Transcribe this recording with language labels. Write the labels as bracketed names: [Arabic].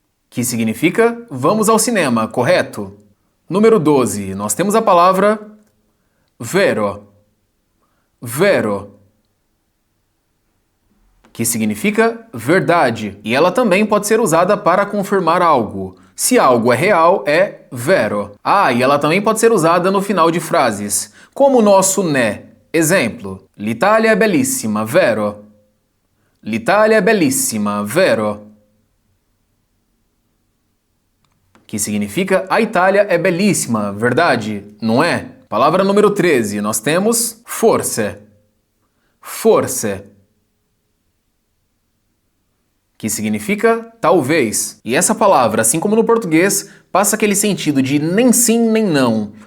[Portuguese] Que significa vamos ao cinema, correto? Número 12, nós temos a palavra vero. Vero. Que significa verdade, e ela também pode ser usada para confirmar algo. Se algo é real, é vero. Ah, e ela também pode ser usada no final de frases, como o nosso né. [Italian] Exemplo, l'Italia è bellissima, vero? L'Italia è bellissima, vero? [Portuguese] Que significa a Itália é belíssima, verdade? Não é? Palavra número 13, nós temos forse. Forse. Que significa talvez. E essa palavra, assim como no português, passa aquele sentido de nem sim nem não.